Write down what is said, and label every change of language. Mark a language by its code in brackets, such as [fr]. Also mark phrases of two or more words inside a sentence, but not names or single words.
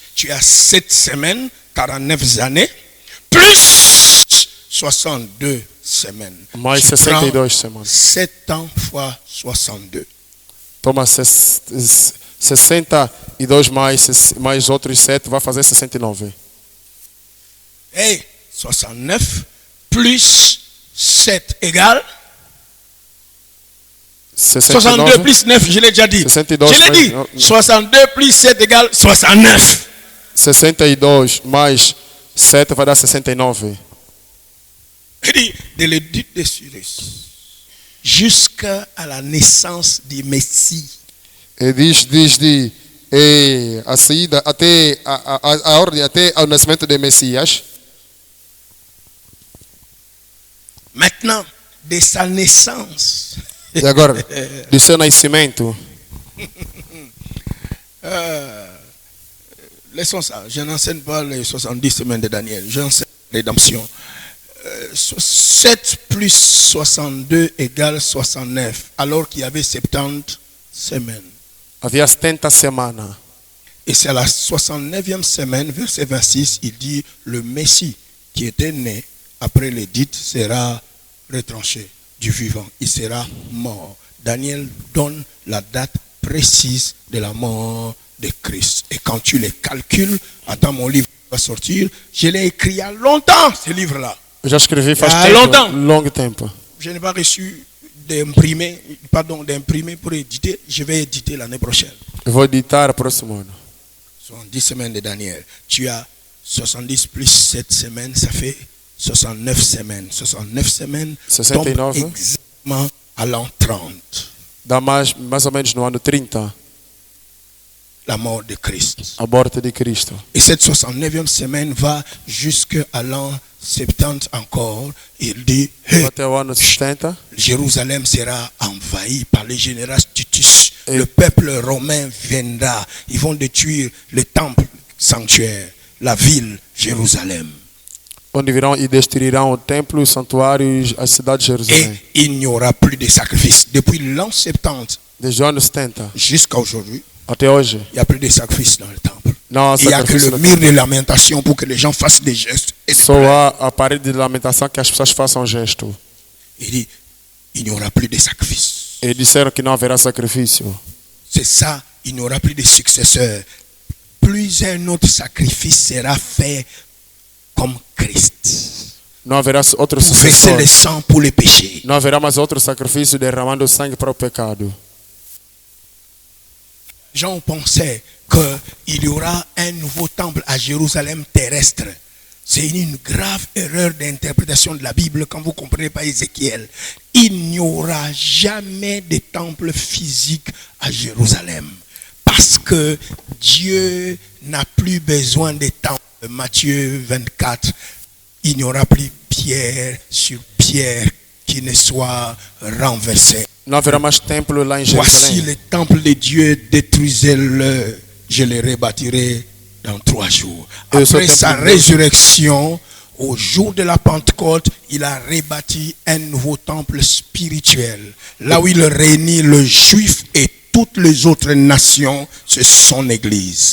[fr] Tu as 7 semaines, 49 années, plus 62 semaines. Mais Tu 62 prends [pt] semanas. [fr] 7 ans fois 62. [pt] Toma 62 mais outros 7, vai fazer 69. [fr] Hey, 69 plus 7 égale 62 plus 9, je l'ai déjà dit. 62 Je l'ai dit. non. 62 plus 7 égale 69. [pt] 62 mais 7 vai dar 69. [fr] Il dit, de l'édite de Cyrus jusqu'à la naissance du Messie. [pt] E diz de a saída até a ordem até ao nascimento de Messias. [fr] Maintenant, de sa naissance, [pt] E agora, do seu nascimento, [fr] laissons ça, je n'enseigne pas les 70 semaines de Daniel, j'enseigne la rédemption. 7 plus 62 égale 69, alors qu'il y avait 70 semaines. [pt] havia 70 semanas. [fr] Et c'est à la 69e semaine, verset 26, il dit, le Messie qui était né après l'édite sera retranché du vivant. Il sera mort. Daniel donne la date précise de la mort de Christ. Et quand tu les calcules, attends, mon livre va sortir, je l'ai écrit il y a longtemps, ce livre-là. [pt] Eu já escrevi faz Há tempo, [fr] longtemps. [pt] longo tempo. [fr] Je n'ai pas reçu d'imprimer pour éditer. Je vais éditer l'année prochaine. [pt] Eu vou editar próximo ano. [fr] 70 semaines de Daniel. Tu as 70 plus 7 semaines, ça fait 69 semaines. 69 semaines 69. tombe exactement à l'an 30, [pt] Dá mais ou menos no ano 30, [fr] la mort de Christ. [pt] a morte de Cristo. [fr] Et cette 69e semaine va jusqu'à l'an 70 encore. Il dit, hey, [pt] Até o ano 70, [fr] Jérusalem sera envahi par les généraux Titus. Et- Le peuple romain viendra. Ils vont détruire le temple sanctuaire, la ville Jérusalem. [pt] onde virão e destruirão o templo, os santuários, a cidade de [fr] Et [pt] Jerusalém. [fr] il n'y aura plus de sacrifices. Depuis l'an 70 [pt] Desde o ano 70 [fr] jusqu'à aujourd'hui, [pt] até hoje, [fr] il n'y a plus de sacrifices dans le temple. [pt] não há [fr] Il n'y a que [pt] sacrifício. [fr] le mur de lamentation pour que les gens fassent des gestes. Et [pt] Só há a parede de lamentação que as pessoas façam gesto. [fr] il dit, il n'y aura plus de sacrifices. [pt] E disseram que não haverá sacrifício. [fr] C'est ça, il n'y aura plus de successeurs. Plus un autre sacrifice sera fait comme Christ. [pt] Não haverá outro [fr] Pour verser [pt] sucessor. [fr] le sang pour les péchés. [pt] Não haverá mais outro sacrifício derramando sangue para o pecado. [fr] Jean pensait qu'il y aura un nouveau temple à Jérusalem terrestre. C'est une grave erreur d'interprétation de la Bible quand vous ne comprenez pas Ézéchiel. Il n'y aura jamais de temple physique à Jérusalem. Parce que Dieu n'a plus besoin de temple. Matthieu 24, il n'y aura plus pierre sur pierre qui ne soit renversée. [pt] Não haverá mais templo lá em [fr] Voici [pt] Jerusalém. [fr] le temple de Dieu, détruisez-le, je le rebâtirai dans 3 jours. Et ce Après sa temple de- résurrection, au jour de la Pentecôte, il a rebâti un nouveau temple spirituel. Là où il réunit le juif et toutes les autres nations, c'est son église.